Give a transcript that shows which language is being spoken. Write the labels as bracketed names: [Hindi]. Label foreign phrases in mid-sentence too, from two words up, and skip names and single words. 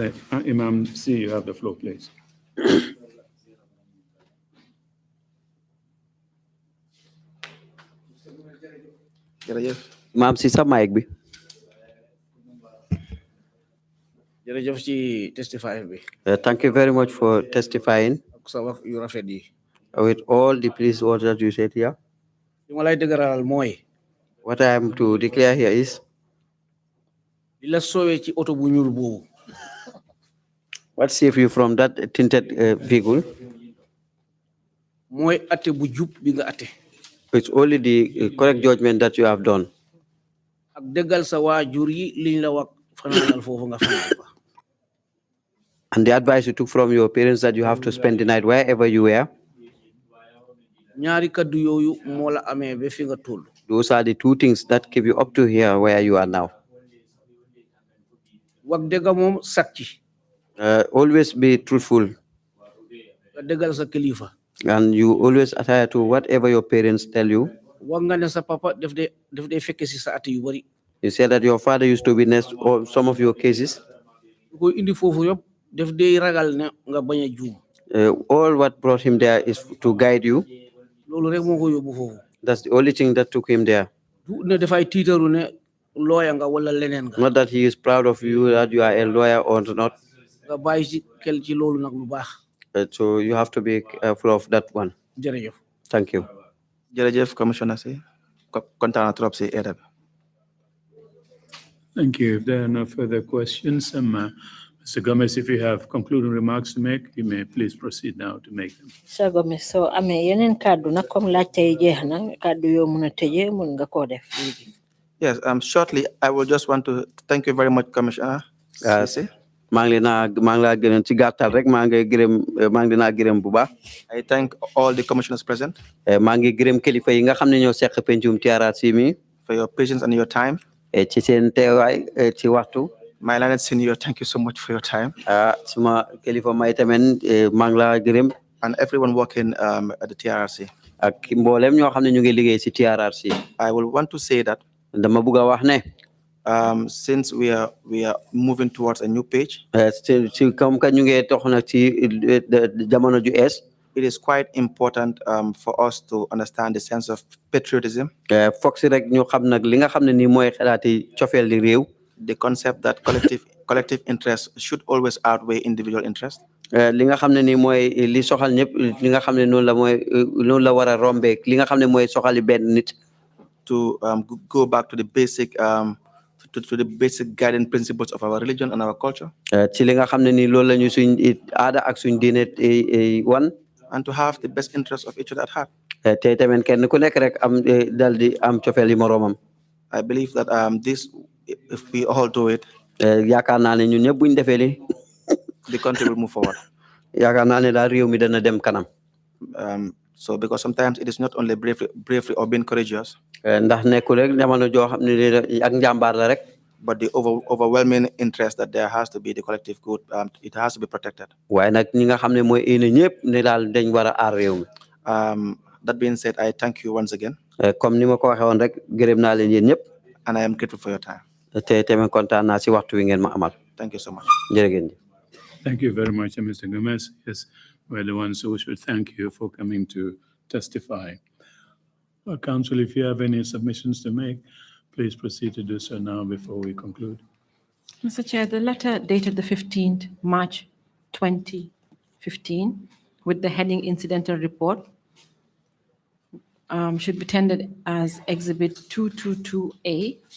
[English] Imam C, you have the floor, please. [Wolof] Jërëjëf. Imam si sa mic bi. jërëjëf ci testify bi [English] Thank you very much for testifying [Wolof] ak sa wax yu rafet yi [English] with all the police words that you said here. [Wolof] li ma lay dëgëralal mooy [English] What I am to declare here is [Wolof] li la soowee ci oto bu ñuul boobu [English] what saved you from that tinted vehicle. [Wolof] mooy atte bu jub bi nga atte [English] It's only the correct judgment that you have done. [Wolof] ak dëggal sa waajur yi liñ la wax fanaanal foofu nga fanaan fa [English] And the advice you took from your parents that you have to spend the night wherever you were. [Wolof] ñaari kaddu yooyu moo la amee ba fi nga toll [English] Those are the two things that keep you up to here where you are now. [Wolof] wax dëgga moom sag ci [English] Always be truthful, [Wolof] nga dëggal sa kilifa [English] and you always adhere to whatever your parents tell you. [Wolof] wax nga ne sa papa daf dee fekke si sa atte yu bari [English] You said that your father used to witness some of your cases. [Wolof] lu koy indi foofu yëpp daf dee ragal ne nga bañ a juum [English] All what brought him there is to guide you. [Wolof] loolu rek moo ko yóbbu foofu [English] That's the only thing that took him there. [Wolof] du ne dafay tiitaru ne looya nga wala leneen nga [English] Not that he is proud of you, that you are a lawyer or not. [Wolof] nga bàyyi ci xel ci loolu nag lu baax [English] So you have to be careful of that one. [Wolof] jërëjëf [English] Thank you. [Wolof] Jërëjëf commissioner si kontaan na trop si aide bi. [English] Thank you. If there are no further questions, Mr. Gomez, if you have concluding remarks to make, you may please proceed now to make them. [Wolof] Sir Gomez, so amee yeneen kàddu nag comme laajte yi jeex na kàddu yoo mun a tëjee mun nga koo def léegi. [English] Yes, shortly, I will just want to thank you very much, Commissioner. Cissé. [Wolof] maa ngi laa gërëm ci gàttal rek maa ngi naa gërëm bu baax. [English] I thank all the commissioners present [Wolof] maa ngi gërëm kilifa yi nga xam ne ñoo seq pencum TRRC mi [English] for your patience and your time. [Wolof] ci seen teewaay ci waxtu. [English] My learned senior, thank you so much for your time. [Wolof] Suma kilifa may tamit maa ngi laa gërëm. [English] And everyone working at the TRRC. [Wolof] ak mboolem ñoo xam ne ñu ngi liggéey ci TRRC. [English] I will want to say that [Wolof] dama bëgg a wax ne. [English] Since we are moving towards a new page, [French] comme que [Wolof] ñu ngi tox nag ci jamono ju ees. [English] It is quite important for us to understand the sense of patriotism. [Wolof] Foog si rek ñu xam nag li nga xam ne nii mooy xalaati cofeel di réew. [English] The concept that collective interest should always outweigh individual interest. [Wolof] Li nga xam ne nii mooy li soxal ñëpp li nga xam ne noonu la war a rombee li nga xam ne mooy soxali benn nit. [English] To go back to the basic to the basic guiding principles of our religion and our culture. [Wolof] Ci li nga xam ne nii loolu la ñu suñ aada ak suñ diine wan. [English] And to have the best interest of each other at heart. [Wolof] Te tamit kenn ku nekk rek am dal di am cofeel yi moroomam. [English] I believe that this, if we all do it, [Wolof] yaakaar naa ne ñun ñëpp buñ defee li [English] the country will move forward. [Wolof] yaakaar naa ne daal réew mi dana dem kanam. [English] So because sometimes it is not only bravery or being courageous. [Wolof] Ndax nekkul rek jamono joo xam ne ak njàmbaar la rek. [English] But the overwhelming interest that there has to be the collective good, it has to be protected. [Wolof] waaye nag ñi nga xam ne mooy ene ñëpp ne daal dañ war a aar réew mi. [English] That being said, I thank you once again. [Wolof] Comme ni ma ko waxee woon rek gërëm naa leen yéen ñëpp. [English] And I am grateful for your time. [Wolof] te tamit kontaan naa si waxtu wi ngeen ma amal. [English] Thank you so much. [Wolof] jërëjëf. [English] Thank you very much, Mr. Gomez. Yes, we're the ones who should thank you for coming to testify. Counsel, if you have any submissions to make, please proceed to do so now before we conclude. Mr. Chair, the letter dated the 15th March 2015 with the heading Incidental Report should be tendered as Exhibit 222A.